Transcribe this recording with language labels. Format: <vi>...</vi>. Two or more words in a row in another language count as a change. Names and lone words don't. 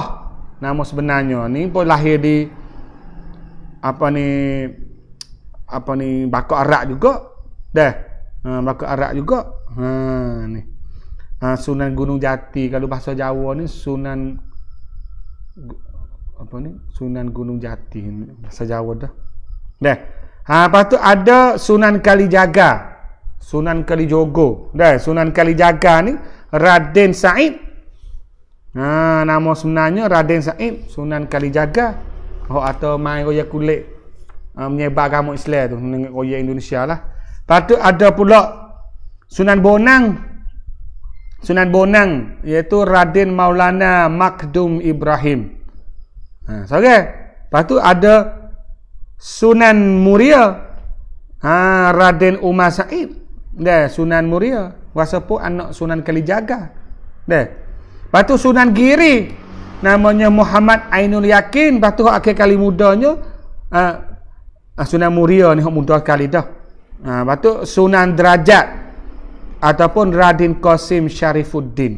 <ms>Nama sebenarnya ni pun lahir di Bakar Arak juga. Dah. Bakar Arak juga. Ni. Sunan Gunung Jati. Kalau bahasa Jawa ni Sunan apa ni? Sunan Gunung Jati bahasa Jawa dah. Lepas tu ada Sunan Kalijaga. Sunan Kalijogo. Sunan Kalijaga ni Raden Said. Nama sebenarnya Raden Said Sunan Kalijaga. Atau main royak kulit menyebar agama Islam tu, royak Indonesia lah. Lepas tu ada pula Sunan Bonang. Sunan Bonang iaitu Raden Maulana Makdum Ibrahim. Lepas tu ada Sunan Muria. Raden Umar Said. Sunan Muria. Kuasa pun anak Sunan Kalijaga. Lepas tu Sunan Giri. Namanya Muhammad Ainul Yakin. Lepas tu akhir kali mudanya Sunan Muria ni muda sekali dah. Lepas tu Sunan Derajat ataupun Raden Qasim Syarifuddin.</ms>